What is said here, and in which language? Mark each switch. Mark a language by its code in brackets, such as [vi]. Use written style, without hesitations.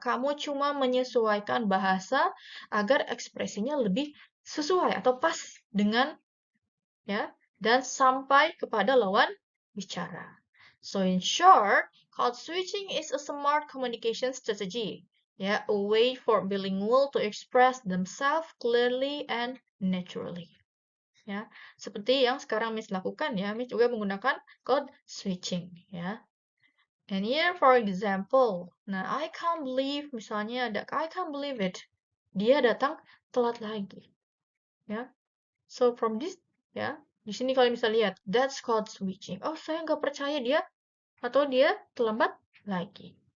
[id] Kamu cuma menyesuaikan bahasa agar ekspresinya lebih sesuai atau pas dengan, ya, dan sampai kepada lawan bicara. [en] So in short, code switching is a smart communication strategy. Ya, a way for bilingual to express themselves clearly and naturally. [id] Ya, seperti yang sekarang Miss lakukan ya, Miss juga menggunakan code switching ya. [en] And here for example, nah I can't believe [id] misalnya ada [en] I can't believe it, [id] dia datang telat lagi, [en] ya. So from this ya, [id] di sini kalian bisa lihat [en] that's code switching. [id] Oh saya nggak percaya dia atau dia terlambat lagi.